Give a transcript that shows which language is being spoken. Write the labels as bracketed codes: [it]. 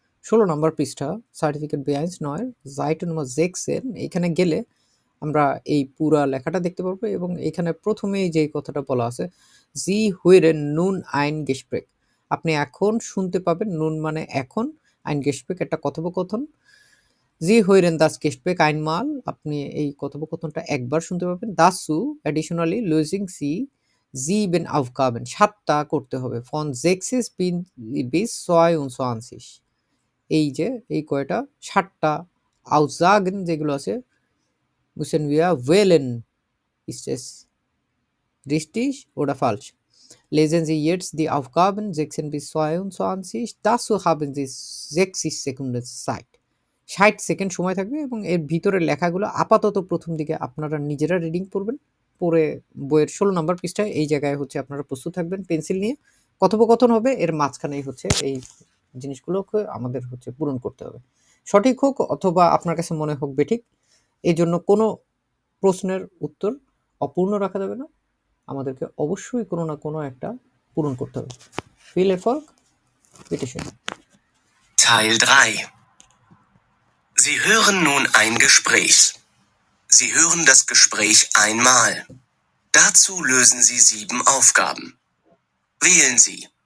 [bn] ১৬ number পৃষ্ঠা certificate বেআইনস ৯ [de] Seite Nummer 16 [bn] এইখানে গেলে আমরা এই পুরা লেখাটা দেখতে পারবো এবং এখানে ১ম এই যেই কথাটা বলা আছে, [de] "Sie hören nun ein Gespräch" [bn] আপনি এখন শুনতে পাবেন, নুন মানে এখন, [de] ein Gespräch [bn] একটা কথোপকথন। [de] Sie hören das Gespräch einmal [bn] আপনি এই কথোপকথনটা একবার শুনতে পাবেন। [de] Dazu additionally lösen Sie 7 Aufgaben [bn] ৭ টা করতে হবে। [de] Von 6 bis 22 [bn] এই যে এই কয়টা ৭ টা Aussagen যেগুলো আছে, [de] müssen wir wählen. Ist es richtig oder falsch? Lesen Sie jetzt die Aufgaben 16 bis 22. Dazu haben Sie 60 Sekunden Zeit. [bn] ৬০ second সময় থাকবে এবং এর ভিতরের লেখাগুলো আপাতত ১ম দিকে আপনারা নিজেরা রিডিং পড়বেন। পড়ে বইয়ের ১৬ নাম্বার পৃষ্ঠায় এই জায়গায় হচ্ছে আপনারা প্রস্তুত থাকবেন পেন্সিল নিয়ে। কথোপকথন হবে, এর মাঝখানেই হচ্ছে এই জিনিসগুলোকে আমাদের হচ্ছে পূরণ করতে হবে। সঠিক হোক অথবা আপনার কাছে মনে হোক বেঠিক, এজন্য কোনো প্রশ্নের উত্তর অপূর্ণ রাখা যাবে না। আমাদেরকে অবশ্যই কোনো না কোনো একটা পূরণ করতে হবে। [de] Viel Erfolg, bitte schön. Teil 3. Sie hören nun ein Gespräch. Sie hören das Gespräch einmal. Dazu lösen Sie 7 Aufgaben. Wählen Sie.